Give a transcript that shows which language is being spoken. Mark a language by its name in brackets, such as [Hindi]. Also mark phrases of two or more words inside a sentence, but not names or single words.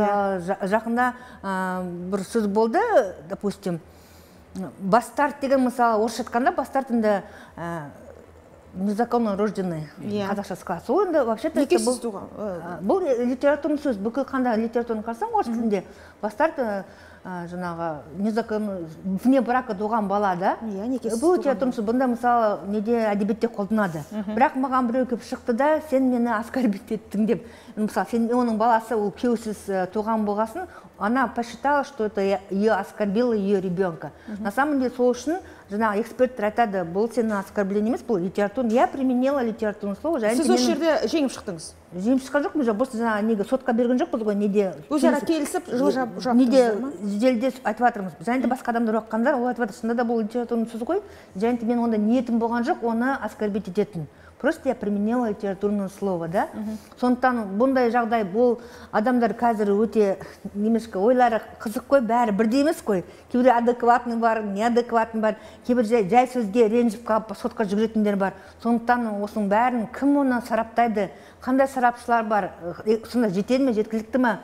[Kazakh] Жақында бір сөз болды, допустим, бастарт деген мысалы орысша айтқанда бастарт енді [Russian] незаконно рожденный [Kazakh] қазақша сказать. Ол енді вообще-то бұл литературный сөз. Бүкіл қандай литератураны қарасаң орыс тілінде бастарт жаңағы [Russian] незаконно вне брака [Kazakh] туған бала да. Бұл литературный сөз. Бұнда мысалы неде әдебиетте қолданады. Бірақ маған біреу келіп шықты да, сен мені оскорбить еттің деп. Мысалы, сен оның баласы ол күйеусіз туған болғасын, [Russian] она посчитала, что это ее оскорбило ее ребенка. На самом деле, сол үшін жаңағы эксперттер айтады, бұл сені оскорбление емес, бұл литературный. Я применила литературное слово. [Kazakh] Сіз осы жерде жеңіп шықтыңыз? Жеңіп шыққан жоқпыз, просто жаңағы неге сотқа берген жоқпыз ғой, неде өзара келісіп жылы жаптыңыздар ма? Неде желде айтып жатырмыз. Және де басқа адамдар оқығандар, ол айтып жатыр, шынында да бұл литературный сөз ғой. Және де мен онда ниетім болған жоқ, оны оскорбить ететін. [Russian] Просто я применила литературное слово, да? [Kazakh] Сондықтан бұндай жағдай, бұл адамдар қазір өте немешкі ойлары қызық қой, бәрі бірдей емес қой. Кейбір адекватный бар, неадекватный бар, кейбір жай сөзге ренжіп қалып сотқа жүгіретіндер бар. Сондықтан осының бәрін кім оны сараптайды, қандай сарапшылар бар, сонда жетеді ме, жеткілікті ме?